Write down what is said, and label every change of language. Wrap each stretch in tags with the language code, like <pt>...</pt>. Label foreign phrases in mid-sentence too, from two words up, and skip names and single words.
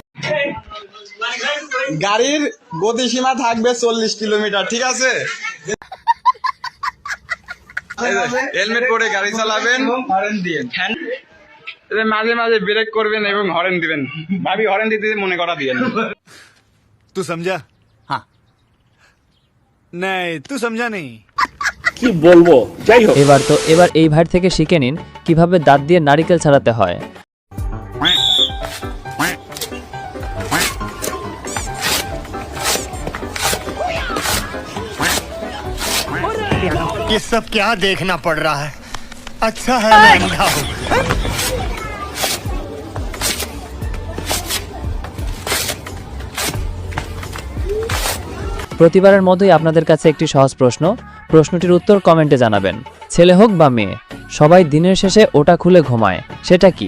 <bn>গাড়ির গতিসীমা থাকবে 40 কিলোমিটার, ঠিক আছে? হেলমেট পরে গাড়ি চালাবেন, হর্ন দিবেন, মাঝে মাঝে ব্রেক করবেন এবং হর্ন দিবেন। ভাবি হর্ন দিতে মনে করা দিবেন।</bn> <hi>तू समझा? हाँ नहीं तू समझा नहीं।</hi> <bn>এবার এই ভাই থেকে শিখে নিন কিভাবে দাঁত দিয়ে নারকেল ছাড়াতে হয়।</bn> <hi>ये सब क्या देखना पड़ रहा है? अच्छा है मैं अंधा हूँ।</hi> <bn>প্রতিবারের মতোই আপনাদের কাছে একটি সহজ প্রশ্নটির উত্তর কমেন্টে জানাবেন। ছেলে হোক বা মেয়ে, সবাই দিনের শেষে ওটা খুলে ঘুমায়, সেটা কি?</bn>